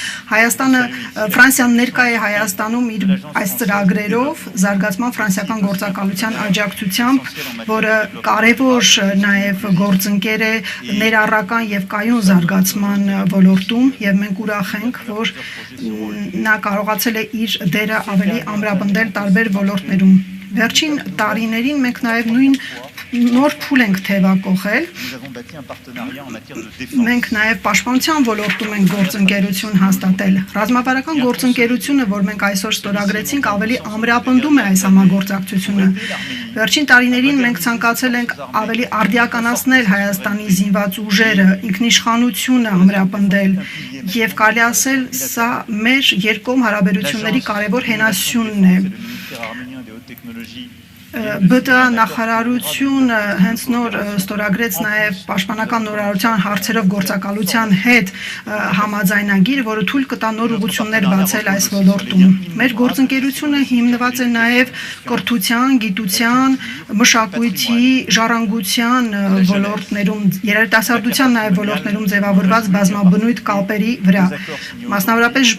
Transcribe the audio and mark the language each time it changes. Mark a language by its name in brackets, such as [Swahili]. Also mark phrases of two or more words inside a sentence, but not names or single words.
[Armenian] Ֆրանսիան ներկա է Հայաստանում իր այս ծրագրերով, զարգացման ֆրանսիական գործակալության աջակցությամբ, որը կարևոր նաև գործընկեր է ներառական եւ կայուն զարգացման ոլորտում եւ մենք ուրախ ենք, որ նա կարողացել է իր դերը ավելի ամրապնդել տարբեր ոլորտներում։ Վերջին տարիներին մենք նաև նույն նոր փուլ ենք թևակողել։ [French] Nous avons bâti un partenariat en matière de défense. [Armenian] Մենք նաև պաշտպանության ոլորտում ենք գործընկերություն հաստատել։ Ռազմավարական գործընկերությունը, որ մենք այսօր ստորագրեցինք, ավելի ամրապնդում է այս համագործակցությունը։ Վերջին տարիներին մենք ցանկացել ենք ավելի արդիականացնել Հայաստանի զինված ուժերը, ինքնիշխանությունը ամրապնդել եւ կարելի ասել, սա մեր երկկողմ հարաբերությունների կարևոր հենասյունն է։ [French] Arménien des hautes technologies. [Armenian] ԲՏԱ նախարարությունը հենց նոր ստորագրեց նաև պաշտպանական նորարարության հարցերով գործակալության հետ համաձայնագիր, որը թույլ կտա նոր ուղղություններ բացել այս ոլորտում։ Մեր գործընկերությունը հիմնված է նաև կրթության, գիտության, մշակույթի, ժառանգության ոլորտներում, երիտասարդության նաև ոլորտներում ձևավորված բազմաբնույթ կապերի վրա։ Մասնավորապես